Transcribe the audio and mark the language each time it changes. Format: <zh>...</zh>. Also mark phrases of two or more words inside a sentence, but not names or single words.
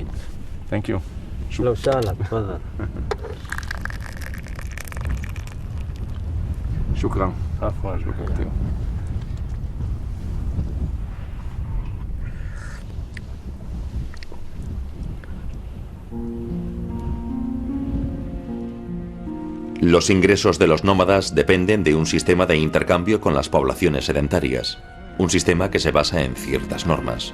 <en>Thank you.</en> <ar>لو سهلا تفضل. شكرا. عفوا. شكرا.</ar> <es>Los ingresos de los nómadas dependen de un sistema de intercambio con las poblaciones sedentarias, un sistema que se basa en ciertas normas.</es>